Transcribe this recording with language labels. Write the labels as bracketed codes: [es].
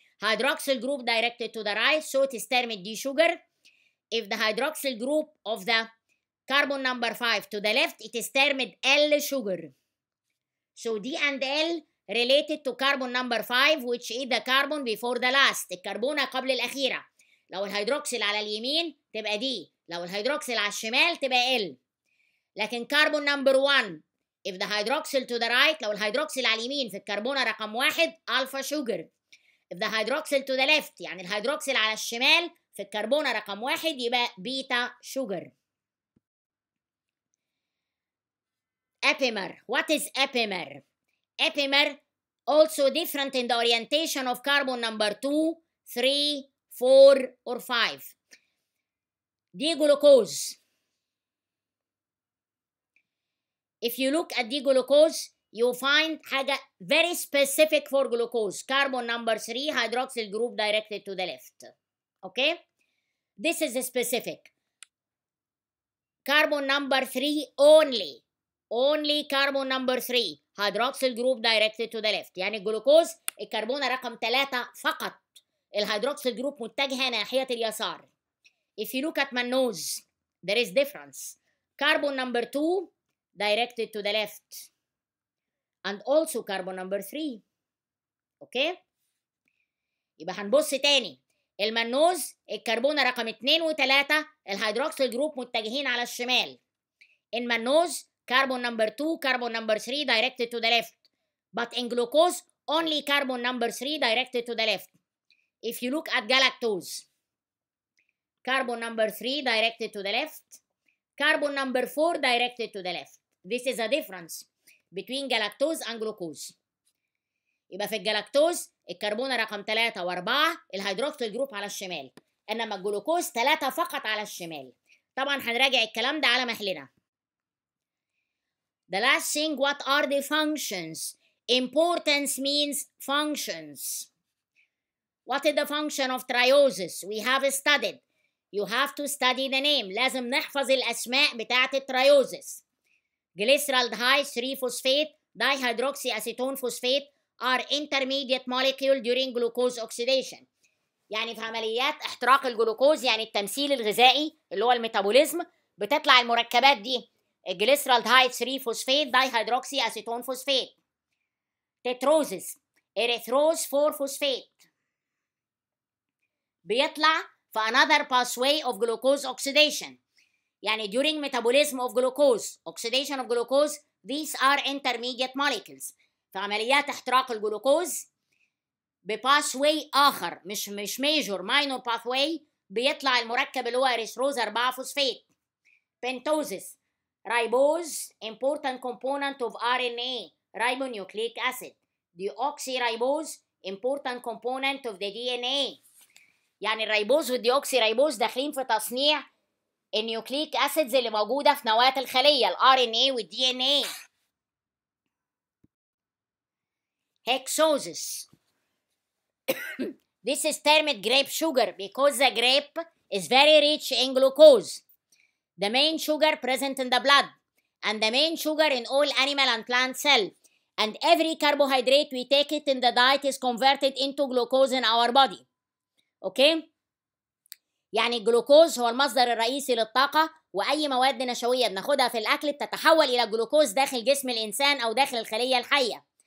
[en] Hydroxyl group directed to the right, so it is termed D sugar. If the hydroxyl group of the carbon number 5 to the left, it is termed L sugar. So D and L related to carbon number 5, which is the carbon before the last, [ar] الكربونة قبل الأخيرة. لو الهيدروكسيل على اليمين تبقى D، لو الهيدروكسيل على الشمال تبقى L. لكن [en] carbon number 1, if the hydroxyl to the right، [ar] لو الهيدروكسيل على اليمين في الكربونة رقم 1 [en] alpha sugar. If the hydroxyl to the left، [ar] يعني الهيدروكسيل على الشمال في الكربونة رقم 1 يبقى beta sugar. [en] Epimer. What is epimer? Epimer also different in the orientation of carbon number 2, 3, 4, or 5. D-glucose. If you look at D-glucose, you find [ar] حاجة [en] very specific for glucose. Carbon number 3, hydroxyl group directed to the left. Okay? This is specific. Carbon number 3 only. Only carbon number 3, hydroxyl group directed to the left. [ar] يعني الجلوكوز الكربونة رقم 3 فقط. الهيدروكسيل جروب متجهة ناحية اليسار. [en] If you look at mannose, there is difference. Carbon number 2 directed to the left. And also carbon number 3. Okay? [ar] يبقى هنبص تاني. المنوز الكربونة رقم 2 و3 الهيدروكسيل جروب متجهين على الشمال. [en] In mannose, carbon number 2, carbon number 3 directed to the left. But in glucose, only carbon number 3 directed to the left. If you look at galactose, carbon number 3 directed to the left, carbon number 4 directed to the left. This is a difference between galactose and glucose. [ar] يبقى في الجلاكتوز الكربونة رقم 3 و4 الهيدروكسيل جروب على الشمال، انما الجلوكوز 3 فقط على الشمال. طبعا هنراجع الكلام ده على مهلنا. [en] The last thing, what are the functions? Importance means functions. What is the function of trioses? We have studied. You have to study the name. [ar] لازم نحفظ الأسماء بتاعة التريوزس. [en] Glyceraldehyde 3-phosphate dihydroxyacetone phosphate are intermediate molecule during glucose oxidation. [ar] يعني في عمليات احتراق الجلوكوز، يعني التمثيل الغذائي اللي هو الميتابوليزم، بتطلع المركبات دي الجليسرالدهايد 3-phosphate dihydroxyacetone phosphate. تتروزس erythrose 4-phosphate بيطلع في [en] another pathway of glucose oxidation. يعني during metabolism of glucose, oxidation of glucose, these are intermediate molecules. [ar] في عمليات احتراق الجلوكوز بباثواي آخر، مش [en] major, minor pathway، [ar] بيطلع المركب اللي هو erythrose 4-phosphate. [en] Pentosis ribose important component of RNA ribonucleic acid. Deoxyribose important component of the DNA. [ar] يعني الريبوز والديوكسيريبوز داخلين في تصنيع النيوكليك اسيدز اللي موجوده في نواه الخليه الار ان اي والدي ان اي. [en] Hexosis. This is termed grape sugar because the grape is very rich in glucose, the main sugar present in the blood and the main sugar in all animal and plant cell, and every carbohydrate we take it in the diet is converted into glucose in our body. [ar] اوكي؟ يعني الجلوكوز هو المصدر الرئيسي للطاقة، وأي مواد نشوية بناخدها في الأكل بتتحول إلى جلوكوز داخل جسم الإنسان أو داخل الخلية الحية.